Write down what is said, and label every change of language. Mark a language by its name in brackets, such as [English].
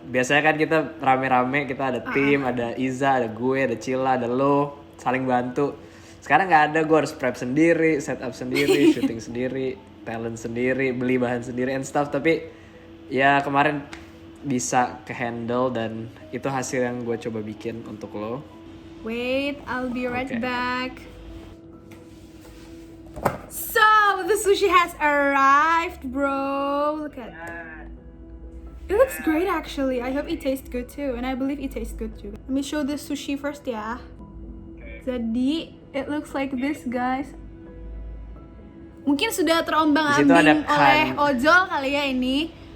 [Indonesian] Biasanya kan kita rame-rame, kita ada tim, ada Iza, ada gue, ada Cila, ada lo, saling bantu. Sekarang nggak ada, gue harus prep sendiri, setup sendiri, syuting sendiri, talent sendiri, beli bahan sendiri and stuff. Tapi ya kemarin bisa ke-handle dan itu hasil yang gue coba bikin untuk lo. [English] Wait, I'll be right back. So, the sushi has arrived, bro. Look at that. It looks great actually. I hope it tastes good too. And I believe it tastes good too. Let me show the sushi first ya. Jadi, it looks like this guys. [Indonesian] Mungkin sudah terombang-ambing oleh ojol kali ya ini.